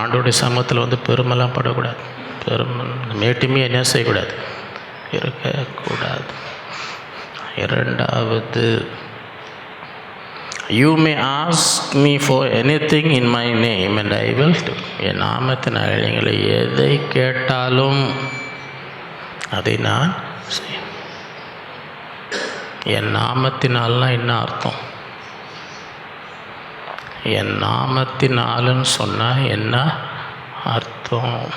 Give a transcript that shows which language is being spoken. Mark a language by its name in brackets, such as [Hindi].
[Tamil] ஆண்டோடைய சமூகத்தில் வந்து பெருமைலாம் படக்கூடாது. மேட்டுமே என்ன செய்யக்கூடாது? இருக்கக்கூடாது. [English] 2வது, you may ask me for anything in my name and I will do. [Tamil] என் நாமத்தினால் நீங்கள் எதை கேட்டாலும் அதை நான் செய்வேன். என் நாமத்தினால்னா என்ன அர்த்தம்? என் நாமத்தினாலுன்னு சொன்னால் என்ன அர்த்தம்?